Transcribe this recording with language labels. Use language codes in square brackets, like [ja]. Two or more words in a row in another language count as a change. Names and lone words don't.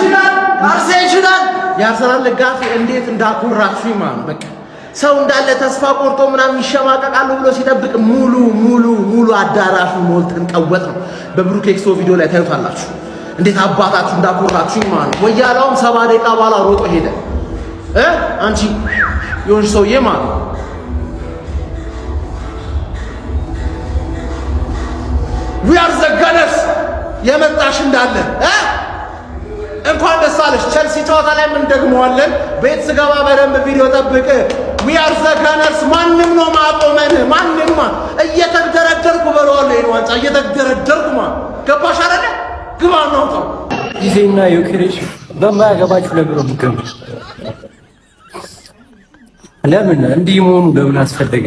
[am] ደጋፊ እንዴት እንዳኮራችሁ ማለት በቃ ሰው እንዳለ ተስፋ ቆርጦ ምናምን ይሸማቀቃሉ ብሎ ሲጠብቅ ሙሉ አዳራሹ ሞልተን ቀወጥ ነው። በብሩክ ኤክሶ ቪዲዮ ላይ ታዩታላችሁ እንዴት አባታችሁ እንዳኮራችሁ ማለት ነው። ወያላውም 70 ደቂቃ በኋላ ሮጦ ሄደ። አንቺ የሆንሽ ሰውዬ ማለት ነው። [en] we are the gunners [am] የመጣሽ እንዳለ እንኳን ደስ አለሽ። ቸልሲ ጨዋታ ላይ ምን ደግመዋለን። ቤት ስገባ በደንብ ቪዲዮ ጠብቅ። [en] we are the gunners [am] ማንም ነው ማቆመን ማንም እየተደረደርኩ በለዋለሁ። ይሄን ዋንጫ እየተደረደርኩ ገባሽ አይደለ? ግባ ነው ታው ጊዜና ዮኬሬሽ በማያገባችሁ ነገር ነው። ለምን እንዲህ መሆኑ ለምን አስፈለገ?